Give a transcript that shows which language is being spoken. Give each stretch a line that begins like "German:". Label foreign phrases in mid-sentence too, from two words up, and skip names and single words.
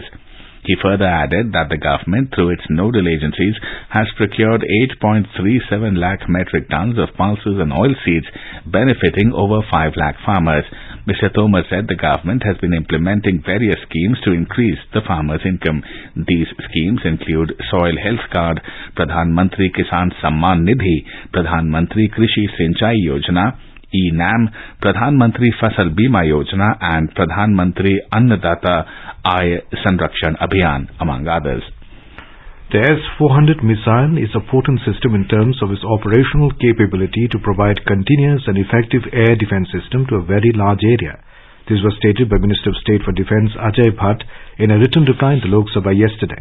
English: He further added that the government, through its nodal agencies, has procured 8.37 lakh metric tons of pulses and oilseeds, benefiting over 5 lakh farmers. Mr. Tomar said the government has been implementing various schemes to increase the farmers' income. These schemes include Soil Health Card, Pradhan Mantri Kisan Samman Nidhi, Pradhan Mantri Krishi Sinchai Yojana, ENAM, Pradhan Mantri Fasal Bima Yojana and Pradhan Mantri Annadata Aay Sanrakshan Abhiyan, among others. The S-400 missile is a potent system in terms of its operational capability to provide continuous and effective air defense system to a very large area. This was stated by Minister of State for Defense Ajay Bhatt in a written reply in the Lok Sabha yesterday.